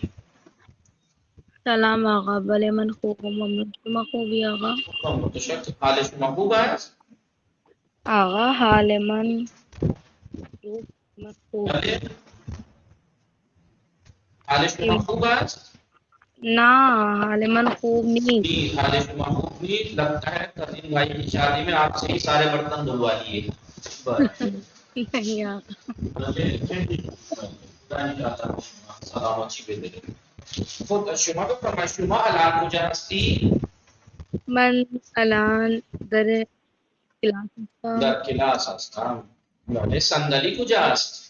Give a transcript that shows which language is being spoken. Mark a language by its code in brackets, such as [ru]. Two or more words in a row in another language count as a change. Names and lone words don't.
[fa] سلام آقا. بله من خوبم. ممنون. شما خوبی آقا؟ متشکرم. حال شما خوب است؟ آقا حال من خوب. بله. حال شما خوب است؟ نه حال من خوب نہیں. [ur] جی [fa] حال شما خوب [ur] نہیں لگتا ہے کزن بھائی کی شادی میں آپ سے ہی سارے برتن دھلوا لیے. نہیں آقا. [fa] سلامتی بده. خود شما بفرمایید شما الان کجا هستی؟ من الان در کلاس هستم. در کلاس هستم. بله. صندلی کجاست؟